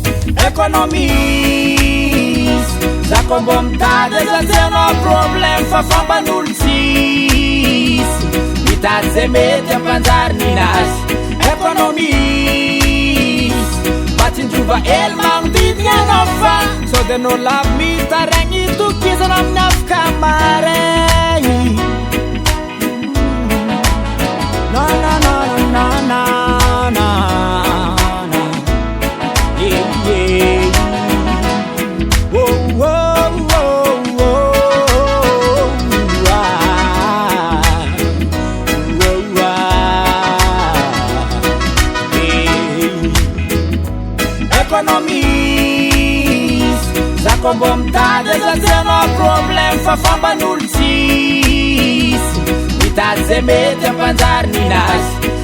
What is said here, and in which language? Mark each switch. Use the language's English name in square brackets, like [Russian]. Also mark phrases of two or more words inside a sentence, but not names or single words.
[Malagasy] économiste za ko mbô mitady zanjenao problème fa famban'olo tsisy mitady zay mety ampanjary ninazy économiste matsinjova ely magnodidigny anao fa sode anao lavo mitaregny tokizana amin'ny afaka maregny na na na na na na [English] yeah yeah whoa whoa whoa whoa [Malagasy] économiste za ko mbô mitady zanjenao problème fa famban'olo tsisy mitady zay mety ampanjary ninazy